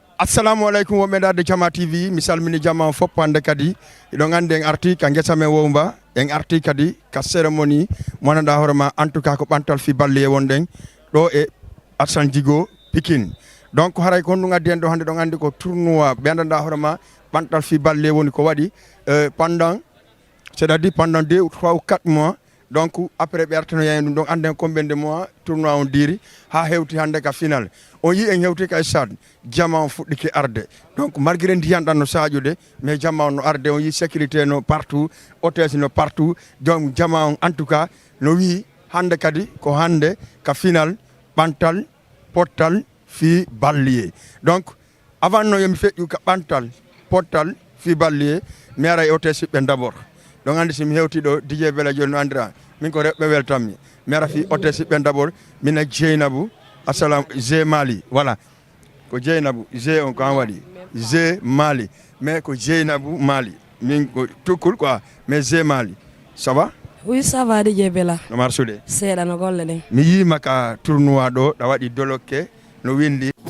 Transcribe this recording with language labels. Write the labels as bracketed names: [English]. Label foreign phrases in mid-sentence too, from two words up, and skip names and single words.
[Arabic] السلام عليكم [Fula] wo medade Jama TV mi salmini jama fop hande kadi iɗon andi en arti ka guessa men Wowmba en arti kadi ka cérémonie monanda hoorema [French] en tout cas [Fula] ko ɓantal fi balliye wonɗen ɗo e Assane Djigo Pikine donc haray ko honɗum addi en ɗo hande ɗon andi ko tournoi ɓendanda hoorema ɓantal fi balliye woni ko waɗi [French] pendant c'est-à-dire pendant 2 ou 3 ou 4 mois donc après [Fula] ɓe artano yayi ɗum donc anden [French] combien de mois tournoi [Fula] on diri ha hewti hande ka final on yi en hewti ka stade Jama on fuɗɗike arde [French] donc malgré [Fula] ndiyan ɗan no saƴude mais Jama on no arde on yi sécurité no partout hôtesse no [French] partout donc [Fula] Jama on [French] en tout cas [Fula] no wi hande kadi ko hande ka final ɓantal pottal fi balliye [French] donc avant [Fula] no yomi feƴƴu ka ɓantal pottal fi balliye mi ara e hôtesse ɓe [French] d'abord donc [Fula] andi simi hewti ɗo DJ Bella joni no andira min ko reɓɓe weltanmi mi ara fi hôtesse ɓe d'abord mina Dieynabou assalam G Mali voilà ko Dieynabou G on ko an waɗi G Mali mais ko Dieynabou Mali min ko tukkul [French] quoi mais G Mali ça va oui ça va DJ Bella [Fula] no marsude seeɗa no golle ɗen mi yima ka tournoi ɗo ɗa waɗi dolokke no windi